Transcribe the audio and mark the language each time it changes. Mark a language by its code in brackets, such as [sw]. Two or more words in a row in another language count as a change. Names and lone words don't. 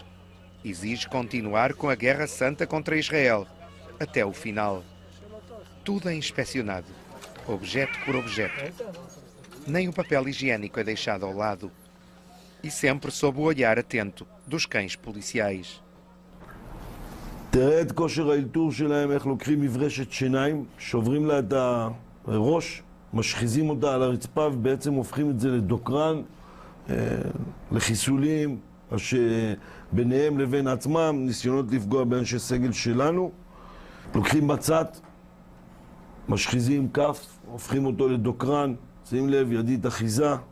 [pt] Exige continuar com a guerra santa contra Israel até o final. Tudo é inspecionado, objeto por objeto. Nem o papel higiênico é deixado ao lado. E sempre sob o olhar atento dos cães policiais. [he] תראה את כושר האלתור שלהם, איך לוקחים מברשת שיניים, שוברים לה את הראש, משחיזים אותה על הרצפה ובעצם הופכים את זה לדוקרן, לחיסולים, ביניהם לבין עצמם, ניסיונות לפגוע באנשי סגל שלנו. לוקחים בצת, משחיזים כף, הופכים אותו לדוקרן, שים לב, ידית אחיזה.